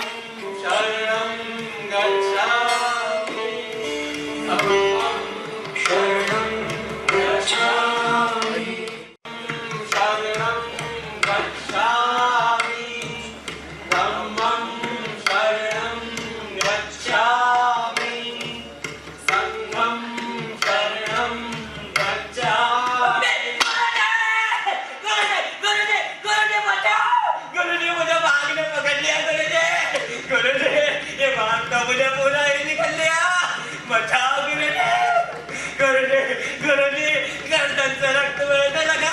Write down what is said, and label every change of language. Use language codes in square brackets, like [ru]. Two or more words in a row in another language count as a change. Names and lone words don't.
[pi] शरणं गच्छामि, धम्मं शरणं गच्छामि, शरणं गच्छामि, धम्मं शरणं गच्छामि, संघं शरणं गच्छामि। [hi] गुरुजी मुझे बाघ ने पकड़ लिया। गुरुजी ये बाघ तो मुझे पूरा ही निकल लिया। बचाओ गुरुजी, गर्दन से रक्त बहने लगा।